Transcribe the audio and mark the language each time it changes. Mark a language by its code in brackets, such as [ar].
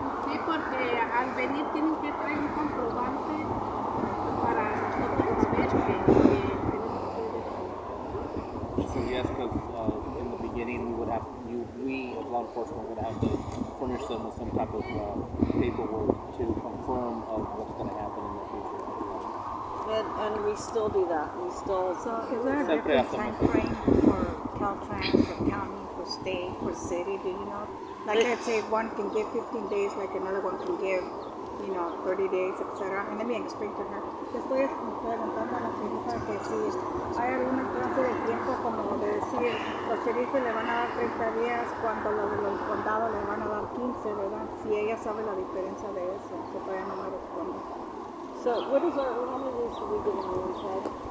[es] sí, porque al venir tienen que traer un comprobante para nosotros ver que [en] So yes, because in the beginning, we as law enforcement would have to furnish them with some type of paperwork to confirm of what's going to happen in the future. And we still do that. We still. So is there a [es] Siempre [en] different [es] hacemos. [en] time frame for CalTrans, for county, for state, for city? Do you know? Like let's say one can give 15 days, like another one can give, 30 days, etc. And let me explain to her. [es] Estoy preguntando a la señorita que si hay alguna clase de tiempo como de decir, los sheriffs le van a dar 30 días cuando los de los condados le van a dar 15, ¿verdad? Si ella sabe la diferencia de eso, que todavía no me responde. [en] So what is how many days should we give them in Chad?